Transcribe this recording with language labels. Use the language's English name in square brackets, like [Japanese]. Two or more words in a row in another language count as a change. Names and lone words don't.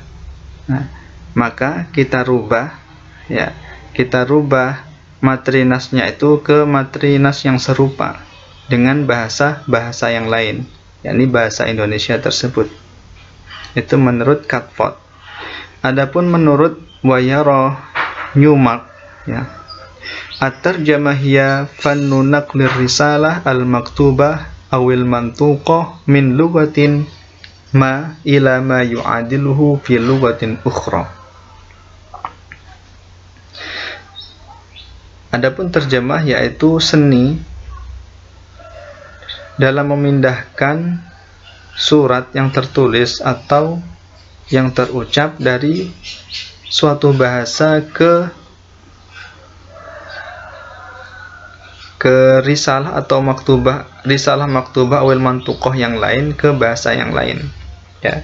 [Indonesian] Nah, maka kita rubah materi nasnya itu ke materi nas yang serupa dengan bahasa yang lain, yakni bahasa Indonesia tersebut. Itu menurut Catford. Adapun menurut Wayara Newmark, ya, [Arabic] الترجمة هي فن نقل الرسالة المكتوبة أو المنطوقة من لغة ما إلى ما يعادله في لغة أخرى. [Indonesian] Adapun terjemah yaitu seni dalam memindahkan surat yang tertulis atau yang terucap dari suatu bahasa ke risalah atau [Arabic] رسالة مكتوبة أو المنطوقة [Indonesian] yang lain ke bahasa yang lain, ya.